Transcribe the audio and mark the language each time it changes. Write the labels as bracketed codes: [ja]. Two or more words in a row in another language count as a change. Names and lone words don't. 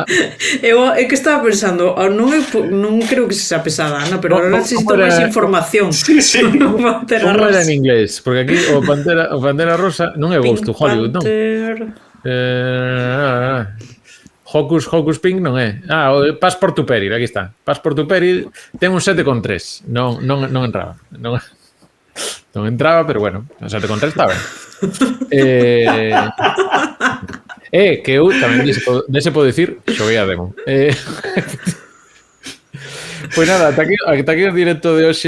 [gl] É que estaba pensando, non creo que se xa pesada, Ana, pero ahora necesito máis información. Sí. Como era en inglés? Porque aquí o Pantera Rosa non é Ghost to Hollywood, non? Hocus Pink non é. O Passport to Peril, aquí está. Passport to Peril ten un 7,3. Non entraba. Non entraba, pero bueno, o 7,3 está ben. Que eu tamén dese podo dicir, xoguei a demo. Pois nada, ata aquí o directo de hoxe.